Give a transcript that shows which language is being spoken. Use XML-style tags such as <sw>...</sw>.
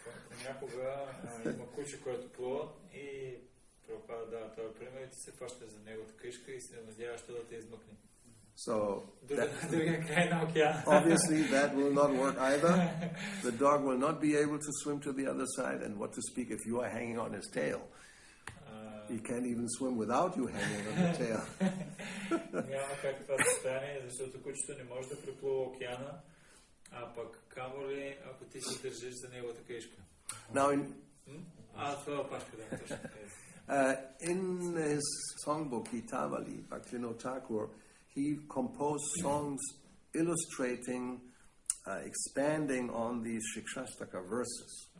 <bg>Понякога има куче, което плува и Прабхупада дава този пример и ти се фащаш за неговата кришка и се надяваш да те измъкне.</bg> <en>So</en> <bg>другия край на океана.</bg> <en>Obviously that will not work either. The dog will not be able to swim to the other side, and what to speak if you are hanging on his tail. He can't even swim without you hanging on the tail.</en> <bg>Няма как това да стане, защото кучето не може да преплува океана, а пък камо ли, ако ти си държиш за неговата кришка.</bg> <en>Now</en> <bg>това опашка, да, точно.</bg> <en>In his songbook, Gitavali, Bhakti-yoga Thakur, he composed songs illustrating, expanding on these Siksastaka verses.</en>